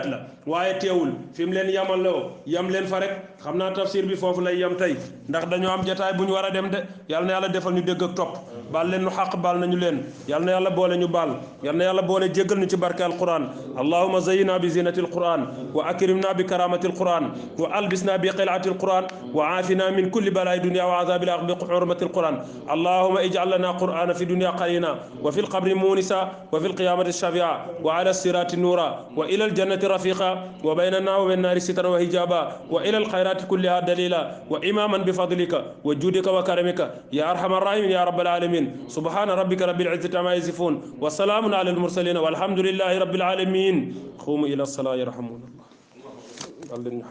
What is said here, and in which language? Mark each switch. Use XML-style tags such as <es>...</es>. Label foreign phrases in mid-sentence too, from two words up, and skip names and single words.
<wo>la waaye teewul fi mu leen yamaloo yam leen fa rek xam naa tafsir bi foofu lay yam tey ndax dañoo am jotaay bu ñu war a dem de yàlla na yàlla defal ñu dégg ak topp baal leen nu xaq baal nañu leen yàlla na yàlla boole ñu baal yàlla na yàlla boole jéggal ñu ci barke alquran</wo> <ar>اللهم زينا بزينة القرآن وأكرمنا بكرامة القرآن وألبسنا بخلعة القرآن وعافنا من كل بلاء الدنيا وعذاب الآخرة بحرمة القرآن اللهم اجعل لنا القرآن في الدنيا قرينا وفي القبر مؤنسا وفي القيامة شفيعا وعلى الصراط نورا وإلى الجنة رفيقا وبيننا وبين النار سترا وحجابا وإلى الخيرات كلها دليلا وإماما بفضلك وجودك وكرمك يا أرحم الراحمين يا رب العالمين سبحان ربك رب العزة عما يصفون وسلام على المرسلين والحمد لله رب العالمين قوموا إلى الصلاة يرحمكم الله</ar>